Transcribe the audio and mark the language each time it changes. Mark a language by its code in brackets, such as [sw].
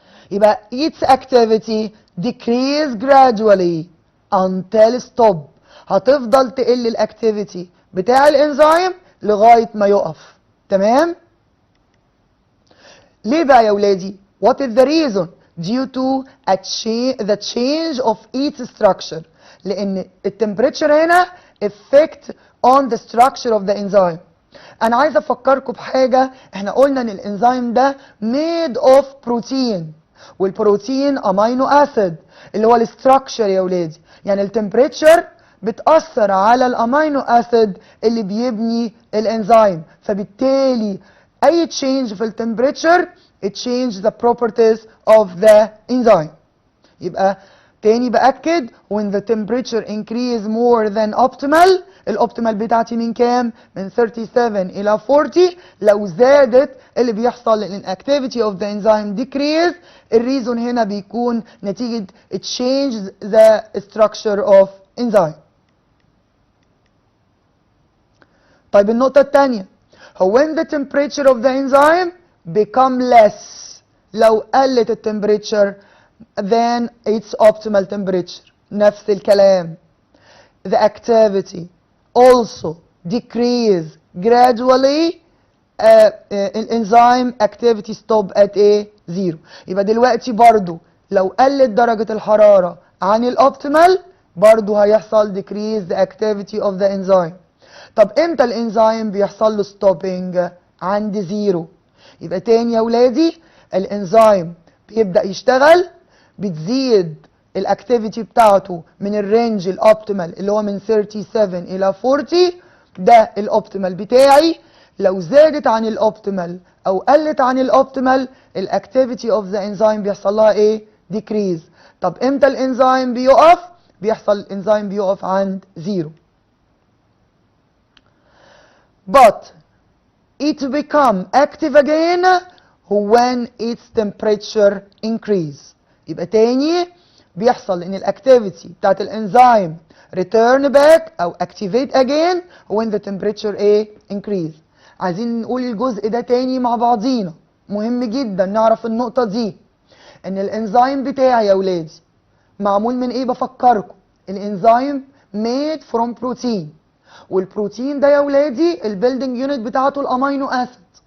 [en] يبقى its activity decrease gradually until stop. [ar] هتفضل تقل الاكتيفيتي بتاع الانزيم لغايه ما يقف. تمام؟ ليه بقى يا ولادي؟ [en] what is the reason? due to the change of its structure. [ar] لان التمبريتشر هنا [en] effect on the structure of the enzyme. [ar] انا عايز افكركم بحاجه، احنا قلنا ان الانزيم ده [en] made of protein، [ar] والبروتين امينو اسيد اللي هو الاستراكشر يا ولادي. يعني التمبريتشر بتاثر على الامينو اسيد اللي بيبني الانزيم، فبالتالي اي تشينج في التمبريتشر [en] it change the properties of the enzyme. [ar] يبقى تاني باكد [en] when the temperature increase more than optimal، [ar] الاوبتيمال بتاعتي من كام؟ من 37 الى 40. لو زادت اللي بيحصل ان [en] activity of the enzyme decrease. [ar] الريزون هنا بيكون نتيجة [en] it changes the structure of enzyme. [ar] طيب النقطة الثانية، [en] when the temperature of the enzyme become less، [ar] لو قلت التمبريتشر [en] than its optimal temperature. [ar] نفس الكلام. [en] The activity also decrease gradually. الانزيم activity stop at a zero. [ar] يبقى دلوقتي برضو لو قلت درجة الحرارة عن الاوبتيمال برضو هيحصل [en] decrease the activity of the enzyme. [ar] طب امتى الانزيم بيحصل له ستوبنج؟ عند زيرو. يبقى تاني يا ولادي الانزيم بيبدأ يشتغل، بتزيد الاكتيفيتي بتاعته من الرينج الاوبتيمال اللي هو من 37 الى 40، ده الاوبتيمال بتاعي. لو زادت عن الاوبتيمال او قلت عن الاوبتيمال الاكتيفيتي اوف ذا انزيم بيحصل لها ايه؟ ديكريز. طب امتى الانزيم بيقف؟ بيحصل الانزيم بيقف عند زيرو. [en] But it become active again when its temperature increase. [ar] يبقى تاني بيحصل ان الاكتيفيتي بتاعت الانزيم [en] return back [ar] او [en] activate again when the temperature increase. [ar] عايزين نقول الجزء ده تاني مع بعضينا، مهم جدا نعرف النقطة دي. ان الانزيم بتاعي يا ولادي معمول من ايه؟ بفكركم الانزيم [en] made from protein، [ar] والبروتين ده يا ولادي البيلدنج يونت بتاعته الامينو اسيد.